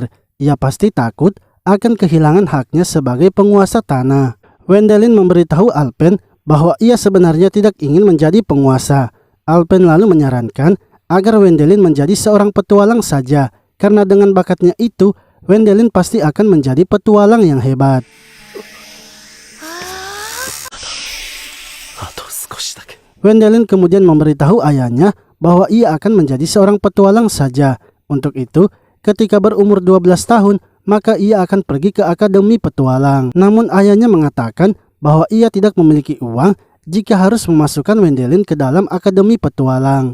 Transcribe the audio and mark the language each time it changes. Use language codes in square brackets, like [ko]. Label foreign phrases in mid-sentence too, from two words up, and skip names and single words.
[id] Ia pasti takut akan kehilangan haknya sebagai penguasa tanah. Wendelin memberitahu Alpen bahwa ia sebenarnya tidak ingin menjadi penguasa. Alpen lalu menyarankan agar Wendelin menjadi seorang petualang saja, karena dengan bakatnya itu, Wendelin pasti akan menjadi petualang yang hebat. [ja] あと少しだけ [id] Wendelin kemudian memberitahu ayahnya bahwa ia akan menjadi seorang petualang saja. Untuk itu, ketika berumur 12 tahun, maka ia akan pergi ke Akademi Petualang. Namun ayahnya mengatakan bahwa ia tidak memiliki uang jika harus memasukkan Wendelin ke dalam Akademi Petualang.